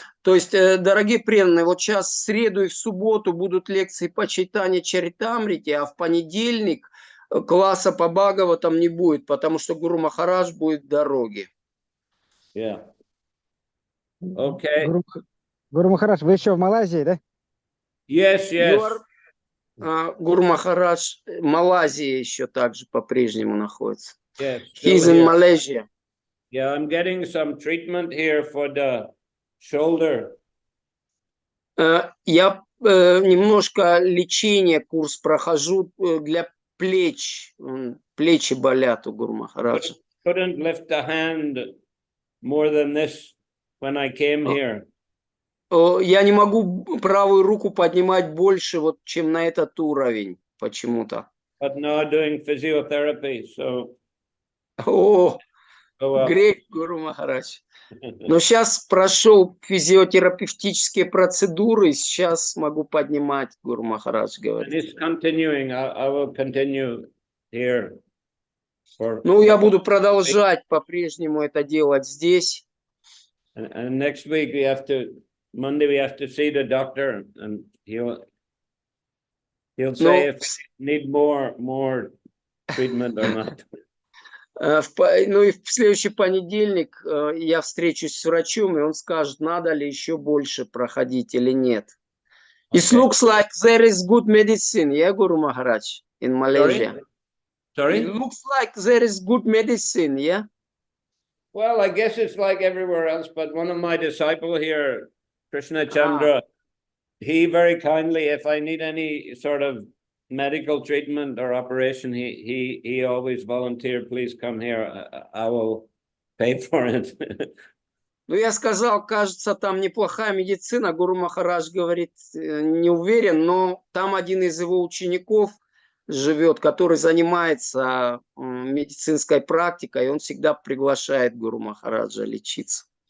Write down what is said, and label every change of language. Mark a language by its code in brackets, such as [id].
[ru] То есть, дорогие преданные, вот сейчас в среду и в субботу будут лекции по Чайтанья Чаритамрите, а в понедельник класса по Бхагаватам не будет, потому что Гуру Махарадж будет в дороге. [en] Yeah. Okay. [ru] Гуру Махарадж, вы еще в Малайзии, да? [en] Yes, yes. [ru] Гуру Махарадж в Малайзии еще также по-прежнему находится. [en] Yes. He's in Malaysia. Yeah, I'm getting some treatment here for the shoulder. [ru] Я немножко лечение, курс прохожу для плеч. Плечи болят у Гуру Махараджа. [en] couldn't lift a hand more than this when I came here. [ru] Я не могу правую руку поднимать больше, вот, чем на этот уровень почему-то. [en] But now doing physiotherapy, so [ru] О, [en] go up. [ru] грех, Гуру Махарадж. Но сейчас прошел физиотерапевтические процедуры, сейчас могу поднимать, Гуру Махарадж [en] And [ru] говорит. [en] it's continuing. I will continue here. [ru] Ну, я буду продолжать по-прежнему это делать здесь. [en] And next week Monday we have to see the doctor, and he'll say if need more treatment or not. [ru] Ну и в следующий понедельник я встречусь с врачом, и он скажет, надо ли еще больше проходить или нет. [en] It looks like there is good medicine, yeah, Guru Maharaj, in Malaysia. Sorry? It looks like there is good medicine, yeah? Well, I guess it's like everywhere else, but one of my disciples here, Krishna Chandra, he very kindly, if I need any sort of medical treatment or operation, he always volunteered, please come here, I will pay for it. [ru] Ну, я сказал, кажется, там неплохая медицина. Гуру Махарадж говорит, не уверен, но там один из его учеников живет, который занимается медицинской практикой, и он всегда приглашает Гуру Махараджа лечиться.